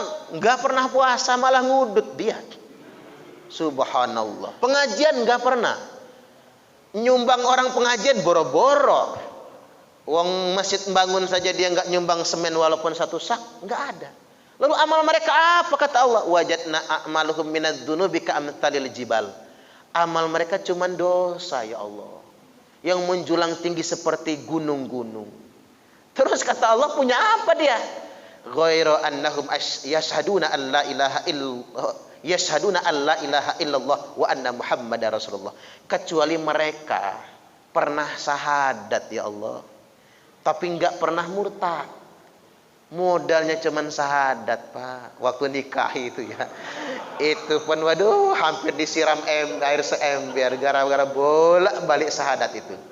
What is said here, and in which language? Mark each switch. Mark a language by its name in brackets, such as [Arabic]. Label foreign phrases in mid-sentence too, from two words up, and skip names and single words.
[Indonesian] Nggak pernah puasa, malah ngudut dia. Subhanallah. Pengajian nggak pernah. Nyumbang orang pengajian boro-boro. Wong masjid bangun saja dia nggak nyumbang semen walaupun 1 sak, nggak ada. Lalu amal mereka apa, kata Allah? [Arabic] وجدنا أعمالهم من الذنوب كأمثال الجبال. [Indonesian] Amal mereka cuma dosa [Arabic] يا الله, [Indonesian] yang menjulang tinggi seperti gunung-gunung. Terus kata Allah, punya apa dia? [Arabic] غير أنهم يشهدون أن لا إله إلا الله، يشهدون أن لا إله إلا الله وأن محمدا رسول الله. [Indonesian] Kecuali mereka pernah syahadat [Arabic] يا الله, [Indonesian] tapi enggak pernah murtad. Modalnya cuman syahadat Pak. Waktu nikah itu ya, itu pun waduh hampir disiram air seember gara-gara bolak-balik syahadat itu.